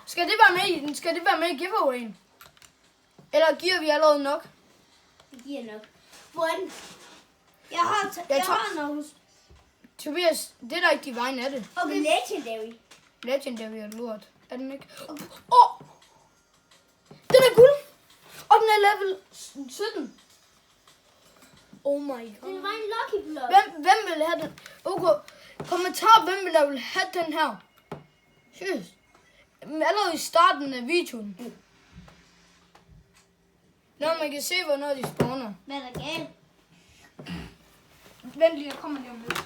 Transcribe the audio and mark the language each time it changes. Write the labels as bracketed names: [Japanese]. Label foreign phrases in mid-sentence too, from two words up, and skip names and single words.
[Danish] Skal det være med i giveawayen? Eller giver vi allerede nok? Det giver nok. Hvor er den? Jeg har noget. Tobias, det er da ikke Divine, er det? Okay, Legendary. Legendary er lort. Er den ikke? Den er guld! Og den er level 17. [English] Oh my god. [Danish] Det var en [English] lucky block. [Danish] Hvem vil have den? Okay, kommentar, hvem vil have den her? Seriøst. Allerede i starten af videoen. Når man kan se, hvornår de spawner. Hvad er der galt? Vent lige, jeg kommer lige om lidt.